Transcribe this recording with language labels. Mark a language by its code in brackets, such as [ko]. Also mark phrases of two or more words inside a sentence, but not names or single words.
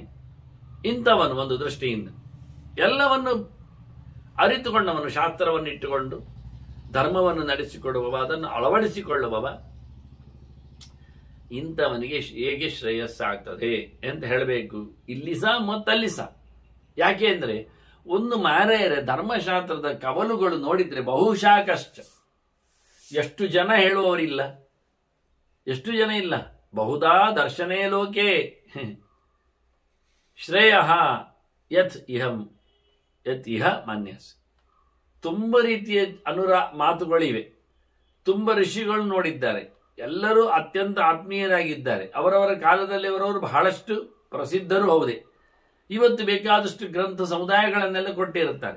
[kn] ಇಂಥವನು ಒಂದು ದೃಷ್ಟಿಯಿಂದ ಎಲ್ಲವನ್ನು ಅರಿತುಕೊಂಡವನು, ಶಾಸ್ತ್ರವನ್ನು ಇಟ್ಟುಕೊಂಡು ಧರ್ಮವನ್ನು ನಡೆಸಿಕೊಡುವವ, ಅದನ್ನು ಅಳವಡಿಸಿಕೊಳ್ಳುವವ, ಇಂಥವನಿಗೆ ಹೇಗೆ ಶ್ರೇಯಸ್ಸಾಗ್ತದೆ ಅಂತ ಹೇಳಬೇಕು ಇಲ್ಲಿ ಸಹ ಮತ್ತಲ್ಲಿ ಸಹ. ಯಾಕೆ ಅಂದರೆ ಒಂದು ಮಾರೆಯರೆ ಧರ್ಮಶಾಸ್ತ್ರದ ಕವಲುಗಳು ನೋಡಿದ್ರೆ ಬಹುಶಃ ಕಷ್ಟ. ಎಷ್ಟು ಜನ ಹೇಳುವವರಿಲ್ಲ, ಎಷ್ಟು ಜನ ಇಲ್ಲ. [sa] ಬಹುದಾ ದರ್ಶನೇ ಲೋಕೆ ಶ್ರೇಯ ಯತ್ ಇಹ ಮನ್ಯಸ್. [kn] ತುಂಬ ರೀತಿಯ ಮಾತುಗಳಿವೆ. ತುಂಬ ಋಷಿಗಳು ನೋಡಿದ್ದಾರೆ, ಎಲ್ಲರೂ ಅತ್ಯಂತ ಆತ್ಮೀಯರಾಗಿದ್ದಾರೆ. ಅವರವರ ಕಾಲದಲ್ಲಿ ಅವರವರು ಬಹಳಷ್ಟು ಪ್ರಸಿದ್ಧರು ಹೌದೇ. ಇವತ್ತು ಬೇಕಾದಷ್ಟು ಗ್ರಂಥ ಸಮುದಾಯಗಳನ್ನೆಲ್ಲ ಕೊಟ್ಟಿರುತ್ತಾರೆ.